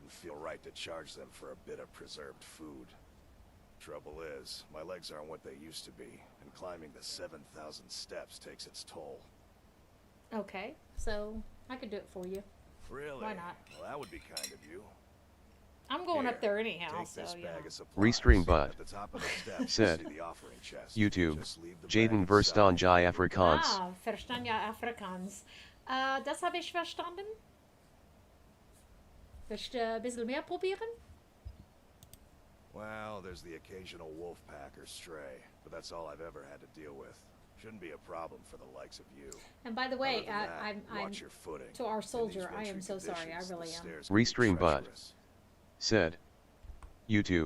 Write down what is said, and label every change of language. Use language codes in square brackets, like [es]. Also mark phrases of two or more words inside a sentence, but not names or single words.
[en] wouldn't feel right to charge them for a bit of preserved food. Trouble is, my legs aren't what they used to be, and climbing the 7,000 steps takes its toll. Okay, so I could do it for you. Really? Why not? Well, that would be kind of you. I'm going up Here, there anyhow, Take so this you know. bag of supplies. Restream bud. At the top of the steps, Said. you see the offering chest. YouTube. Just leave the Jaden bag [af] verstaan [en] inside. [af] jij Afrikaans. Ah, verstaan ja Afrikaans. [de] Das habe ich verstanden. Willst du ein bisschen mehr probieren? [en] Well, there's the occasional wolf pack or stray, but that's all I've ever had to deal with. Shouldn't be a problem for the likes of you. And by the way, Other than that, I'm watch your footing. to our In these soldier, I wintry am so sorry, I conditions, really the am. stairs can be Restream bud. treacherous. Said. YouTube.